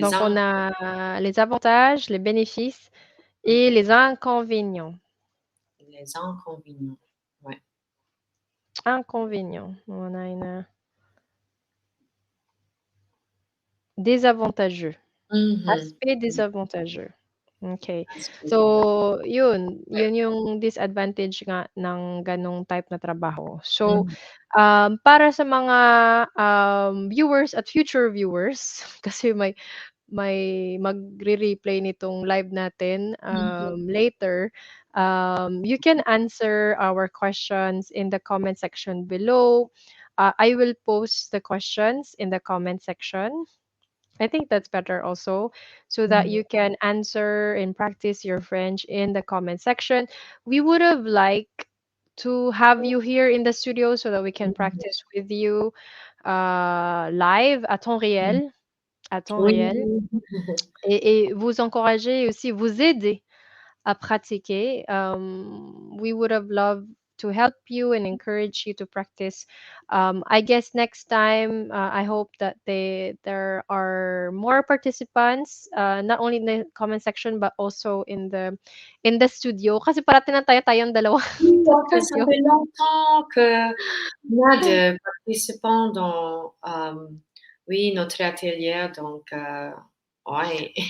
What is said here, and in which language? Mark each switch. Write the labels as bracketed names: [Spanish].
[French] Donc on a les avantages, les bénéfices et [English] OK, [French] les inconvénients. les inconvénients, ouais. Inconvénients, on a une désavantageux, Mhm. aspect désavantageux. Okay. [Filipino] So yun yung disadvantage nga ng ganong type na trabaho. [English] So, Mhm. [Filipino] para sa mga, viewers at future viewers kasi may magre-replay nitong live natin, Mhm. [English] later, you can answer our questions in the comment section below. I will post the questions in the comment section. I think that's better also, so that Mhm. you can answer and practice your French in the comment section. We would have liked to have you here in the studio so that we can Mhm. practice with you, live [French] à temps Mhm. réel, à temps Oui. réel. Et vous encourager aussi, vous aider à pratiquer. [English] We would have loved to help you and encourage you to practice. I guess next time, I hope that there are more participants, not only in the comment section but also in the studio. [Filipino] Kasi parati na tayo-tayong dalawa [French] Oui, [Filipino] sa [French] en fait, ça [English] studio. [French] fait longtemps que on a de participants dans, oui, notre atelier, donc ouais.